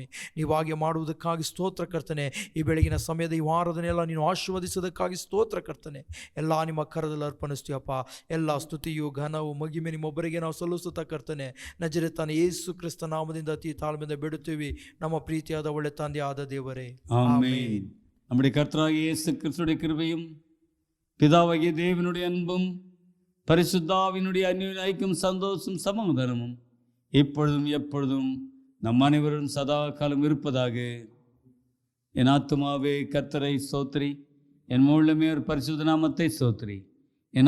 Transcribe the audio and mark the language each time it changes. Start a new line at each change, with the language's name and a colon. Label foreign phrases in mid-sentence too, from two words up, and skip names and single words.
Kannada: ನೀವು ಹಾಗೆ ಮಾಡುವುದಕ್ಕಾಗಿ ಸ್ತೋತ್ರ ಕರ್ತನೆ. ಈ ಬೆಳಗಿನ ಸಮಯದ ಈ ವಾರದನ್ನೆಲ್ಲ ನೀನು ಆಶೀರ್ವದಿಸೋದಕ್ಕಾಗಿ ಸ್ತೋತ್ರ ಕರ್ತನೆ. ಎಲ್ಲ ನಿಮ್ಮ ಕರದಲ್ಲಿ ಅರ್ಪಣಿಸ್ತೀಯಪ್ಪ. ಎಲ್ಲ ಸ್ತುತಿಯು ಘನವು ಮಗಿಮೆ ನಿಮ್ಮೊಬ್ಬರಿಗೆ ನಾವು ಸಲ್ಲಿಸುತ್ತಾ ಕರ್ತನೆ ನಜರೇತನ ಯೇಸು ಕ್ರಿಸ್ತ ನಾಮದಿಂದ ಅತಿ ತಾಳ್ಮೆಯಿಂದ ಬಿಡುತ್ತೀವಿ ನಮ್ಮ ಪ್ರೀತಿಯಾದ ಒಳ್ಳೆ ತಂದೆಯಾದ ದೇವರೇ,
Tamil: ஆமென். நம்முடைய கர்த்தராகிய இயேசு கிறிஸ்துவின் கிருபையும் பிதாவாகிய தேவனுடைய அன்பும் பரிசுத்தாவினுடைய அந்யோன்ய ஐக்கியம் சந்தோஷம் சமாதானமும் இப்பொழுதும் எப்பொழுதும் நம் அனைவரும் சதா காலம் இருப்பதாக. என் ஆத்துமாவே கர்த்தரை ஸ்தோத்திரி, என் முழுமே ஒரு பரிசுத்த நாமத்தை ஸ்தோத்திரி.